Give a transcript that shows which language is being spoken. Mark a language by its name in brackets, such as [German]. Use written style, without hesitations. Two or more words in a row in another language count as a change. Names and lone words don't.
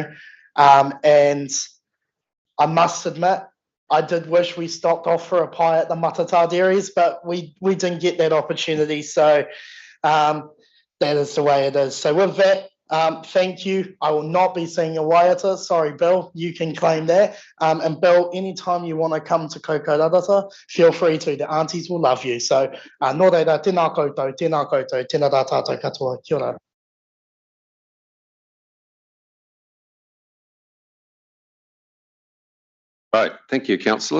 [English] And I must admit, I did wish we stopped off for a pie at the Matata Dairies, but we didn't get that opportunity. So that is the way it is. So with that, thank you. I will not be seeing your waiata. Sorry, Bill, you can claim that. And Bill, anytime you want to come to Kokorarata, feel free to. The aunties will love you. [Māori] So nō reira, tēnā koutou, tēnā rā tātou katoa, kia ora. [English] Right, thank you, councillor.